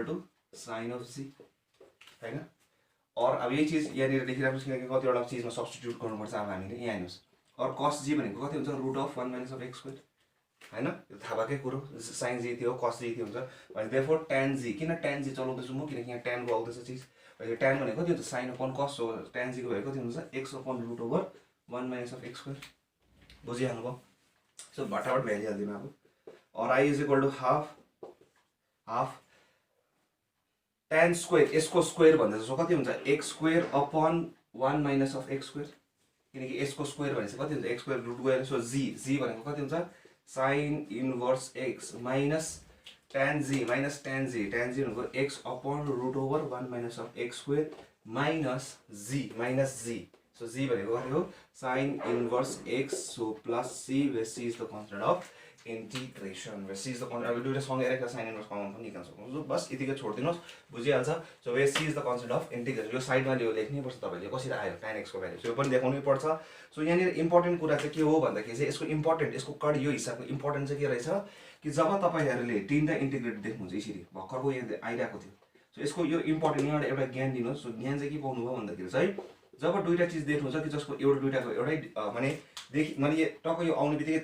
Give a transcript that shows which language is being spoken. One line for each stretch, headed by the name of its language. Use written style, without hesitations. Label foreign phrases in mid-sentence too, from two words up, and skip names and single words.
English: two sin of g
Nepali: हैन और अब यही चीज यहाँ निर लेखिराख्नुस् किनकि कतिवटा चीजमा सब्स्टिट्युट गर्नुपर्छ अब हामीले यहाँ हेर्नुस् और cos g भनेको कति हुन्छ
English: root of 1 minus of x square
Nepali: हैन यो थाहा भएकै कुरो sin g थियो cos g थियो हुन्छ भने
English: therefore tan g
Nepali: किन tan g चलाउँदैछु म किनकि यहाँ tan को आउँदैछ चीज यो tan भनेको कति हुन्छ
English: sin upon cos
Nepali: हो tan g को भ्यालु कति हुन्छ
English: x upon root over 1 minus of x square
Nepali: बुझिहाल्नु भयो सो भटाभट भ्यालु हाल्दिनु अब और
English: I is equal to half tan square यसको स्क्वायर
Nepali: भन्दा सो कति हुन्छ
English: x square upon 1 minus of x square किनकि
Nepali: यसको स्क्वायर भनेपछि कति हुन्छ
English: x square
Nepali: रुट गएर
English: so g
Nepali: भनेको कति हुन्छ
English: sin inverse x minus tan g भनेको x upon root over 1 minus of x square minus g so g
Nepali: भनेको कति हो
English: sin inverse x so plus c where c is the constant of integration where c is the constant
Nepali: अब दुईटा सँगै राखेर sin इन्भर्स कमन पनि निकाल्न सक्नुहुन्छ बस यतिकै छोड्दिनुस् बुझिहाल्छ सो
English: where c is the constant of integration
Nepali: यो साइडमा यो लेख्नै पर्छ तपाईले कसरी आयो tan x को भ्यालु यो पनि देखाउनै पर्छ सो यहाँ नि इम्पोर्टेन्ट कुरा चाहिँ के हो भन्दाखेरि चाहिँ यसको इम्पोर्टेन्ट यसको कड यो हिसाबको इम्पोर्टेन्ट चाहिँ के रहेछ कि जब तपाईहरुले तीनटा इन्टिग्रेट देख्नुहुन्छ यसरी भर्खरको यहाँ आइराको थियो सो यसको यो इम्पोर्टेन्ट यहाँ एउटा ज्ञान दिनुस् सो ज्ञान चाहिँ के पाउनु भयो भन्दाखेरि चाहिँ जब दुईटा चीज देख्नुहुन्छ कि जसको एउटा दुईटाको एउटै माने मैले टक्क यो आउने बित्तिकै